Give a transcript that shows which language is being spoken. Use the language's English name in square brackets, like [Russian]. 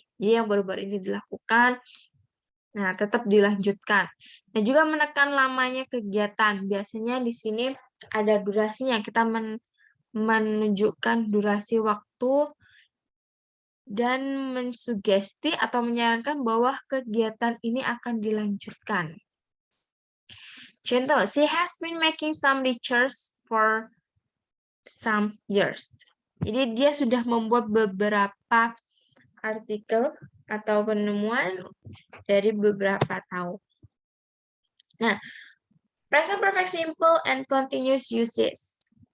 [Indonesian] Jadi yang baru-baru ini dilakukan, nah tetap dilanjutkan. Dan juga menekan lamanya kegiatan. Biasanya di sini ada durasinya. Kita menunjukkan durasi waktu dan mensugesti atau menyarankan bahwa kegiatan ini akan dilanjutkan. [English] Contoh, she has been making some research for some years. [Indonesian] Jadi dia sudah membuat beberapa artikel atau penemuan dari beberapa tahun. [English] Nah, present perfect simple and continuous uses.